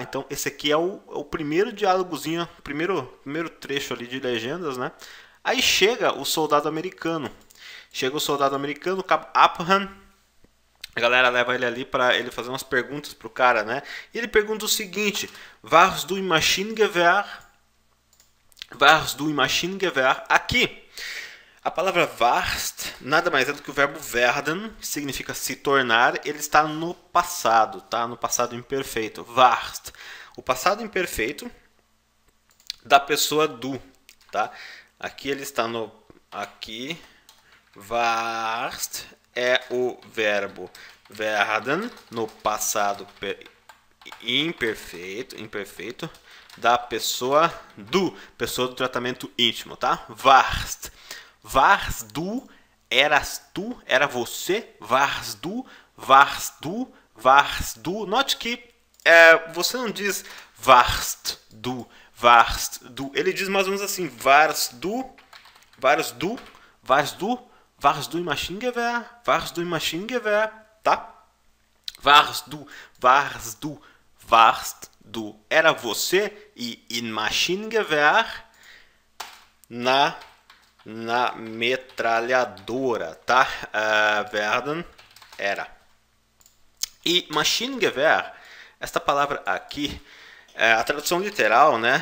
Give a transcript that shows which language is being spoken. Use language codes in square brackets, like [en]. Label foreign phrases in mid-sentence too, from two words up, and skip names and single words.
[pt] Então esse aqui é o primeiro diálogozinho, primeiro trecho ali de legendas, né? Aí chega o soldado americano, o Cabo Upham. A galera leva ele ali para ele fazer umas perguntas pro cara, né? E ele pergunta o seguinte: [de] Warst du im Maschinengewehr? Warst du im Maschinengewehr? [pt] Aqui, a palavra warst nada mais é do que o verbo werden, que significa se tornar. Ele está no passado, tá? No passado imperfeito. Warst. O passado imperfeito da pessoa du, tá? Aqui ele está no... Aqui, warst é o verbo werden no passado imperfeito da pessoa do tratamento íntimo, tá? [de] Warst. Warst du, [pt] eras tu, era você. [de] Warst du, warst du, warst du. [pt] Note que você não diz [de] warst du, warst du. [pt] Ele diz mais ou menos assim: [de] warst du, warst du, warst du. Warst du im Maschinengewehr? Warst du im Maschinengewehr? [pt] Tá? [de] Warst du, warst du, warst du. [pt] Era você e [de] in Maschinengewehr [pt] na metralhadora, tá? Werden era. E Maschinengewehr, esta palavra aqui, a tradução literal, né?